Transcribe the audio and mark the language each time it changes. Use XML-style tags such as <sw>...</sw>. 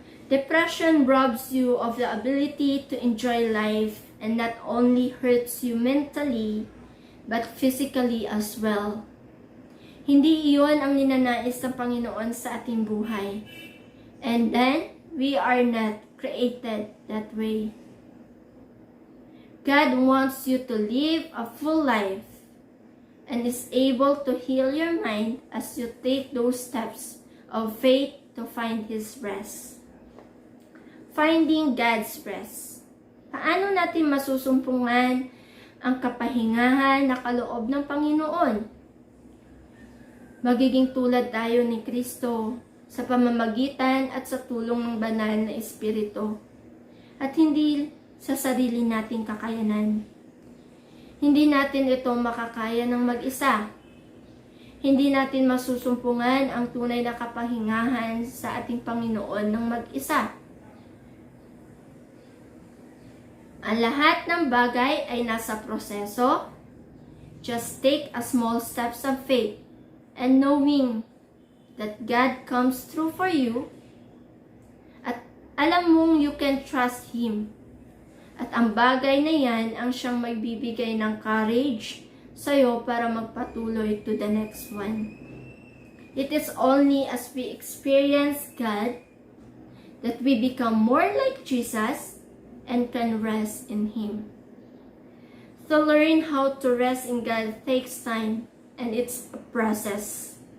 <en>Depression robs you of the ability to enjoy life and not only hurts you mentally, but physically as well.</en> <tl>Hindi iyon ang ninanais ng Panginoon sa ating buhay.</tl> <en>And then, we are not created that way. God wants you to live a full life and is able to heal your mind as you take those steps of faith to find His rest. Finding God's rest.</en> <tl>Paano natin masusumpungan ang kapahingahan na kaloob ng Panginoon? Magiging tulad tayo ni Kristo sa pamamagitan at sa tulong ng banal na Espiritu at hindi sa sarili nating kakayanan. Hindi natin ito makakaya ng mag-isa. Hindi natin masusumpungan ang tunay na kapahingahan sa ating Panginoon ng mag-isa. Ang lahat ng bagay ay nasa proseso.</tl> <en>Just take a small steps of faith and knowing that God comes through for you</en> <tl>at alam mong</tl> <en>you can trust Him.</en> <tl>At ang bagay na yan ang siyang magbibigay ng courage sa'yo para magpatuloy</tl> <en>to the next one. It is only as we experience God that we become more like Jesus and can rest in Him. To learn how to rest in God takes time and it's a process.</en>